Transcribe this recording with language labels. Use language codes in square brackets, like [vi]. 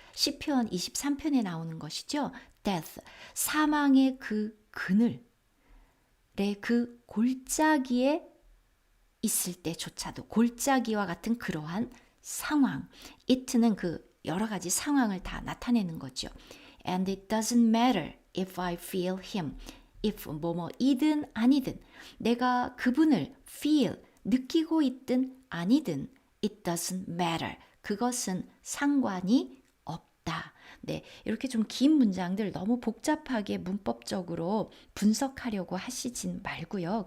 [ko] 시편 23편에 나오는 것이죠. [en] death. [ko] 사망의 그 그늘의 그 골짜기에 있을 때조차도 골짜기와 같은 그러한 상황. it는 그 여러 가지 상황을 다 나타내는 거죠. [en] And it doesn't matter if I feel him. [ko] if 뭐뭐이든 아니든 내가 그분을 feel 느끼고 있든 아니든 [en] it doesn't matter. [ko] 그것은 상관이 없다. 네, 이렇게 좀 긴 문장들 너무 복잡하게 문법적으로 분석하려고 하시진 말고요.